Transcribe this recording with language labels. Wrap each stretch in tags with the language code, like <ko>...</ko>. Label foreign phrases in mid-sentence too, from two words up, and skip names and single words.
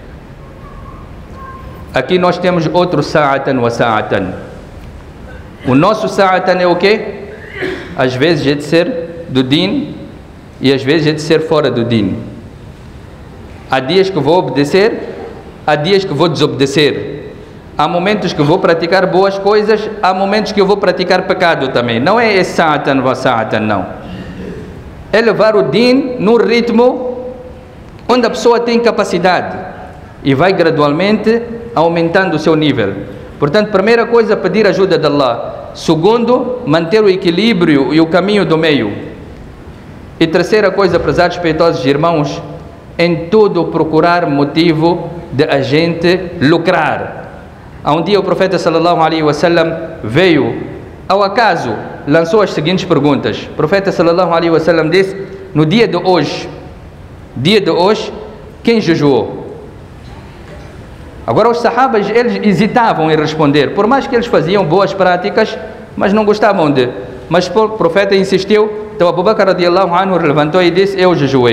<pt>Aqui nós temos outro</pt> <ar>ساعة وساعة.</ar> <pt>O nosso sa'atan é o quê? Às vezes é de ser do din e às vezes é de ser fora do din. Há dias que vou obedecer, há dias que vou desobedecer. Há momentos que vou praticar boas coisas, há momentos que eu vou praticar pecado também. Não é esse</pt> <ar>ساعة وساعة,</ar> <pt>não. É levar o din no ritmo onde a pessoa tem capacidade e vai gradualmente aumentando o seu nível. Portanto, primeira coisa, pedir ajuda de Allah. Segundo, manter o equilíbrio e o caminho do meio. E terceira coisa, prezados respeitosos irmãos, em tudo procurar motivo de a gente lucrar. Há um dia o profeta</pt> <ar>صلى الله عليه وسلم</ar> <pt>veio, ao acaso, lançou as seguintes perguntas. O profeta</pt> <ar>صلى الله عليه وسلم</ar> <pt>disse, no dia de hoje, quem jejuou? Agora os sahabas, eles hesitavam em responder, por mais que eles faziam boas práticas, mas não gostavam de. Mas o profeta insistiu, então Abu Bakr</pt> <ar>رضي الله عنه</ar> <pt>levantou e disse, eu jejuei.</pt>